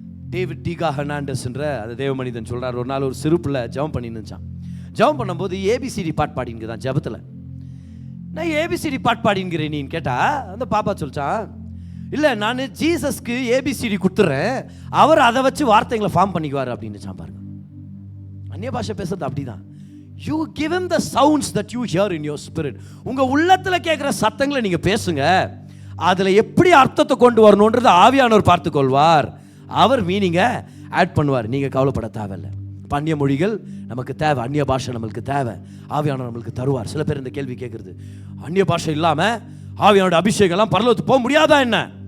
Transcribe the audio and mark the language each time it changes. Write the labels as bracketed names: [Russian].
[Tamil] David Digha Hernandez என்ற அந்த தேவ மனிதன் சொல்றார், ஒரு நாள் ஒரு சிறு பிள்ளை ஜெபம் பண்ணி நின்றான். ஜெபம் பண்ணும்போது ஏபிசிடி பாட்டு பாடிங்கிறான் ஜெபத்துல. நான் ஏபிசிடி பாட்டு பாடிங்கிறேன் நீன்னு கேட்டா அந்த பாப்பா சொல்லிச்சான், இல்லை நான் ஜீசஸ்க்கு ஏபிசிடி கொடுத்துட்றேன், அவர் அதை வச்சு வார்த்தைகளை ஃபார்ம் பண்ணிக்குவார் அப்படின்னு பாருங்க. அந்நிய பாஷை பேசுறது அப்படிதான். [English] You give him the sounds that you hear in your spirit. [Tamil] உங்க உள்ளத்துல கேட்குற சத்தங்களை நீங்க பேசுங்க. அதுல எப்படி அர்த்தத்தை கொண்டு வரணும்ன்றது ஆவியானவர் பார்த்துக்கொள்வார். அவர் மீனிங்கை ஆட் பண்ணுவார். நீங்க கவலைப்பட தேவையில்லை. அந்நிய மொழிகள் நமக்கு தேவை, அந்நிய பாஷை நம்மளுக்கு தேவை, ஆவியானவர் நம்மளுக்கு தருவார். சில பேர் இந்த கேள்வி கேட்கறது, அந்நிய பாஷை இல்லாம ஆவியானோட அபிஷேகம் எல்லாம் பரலோகத்துக்கு போக முடியாதா என்ன?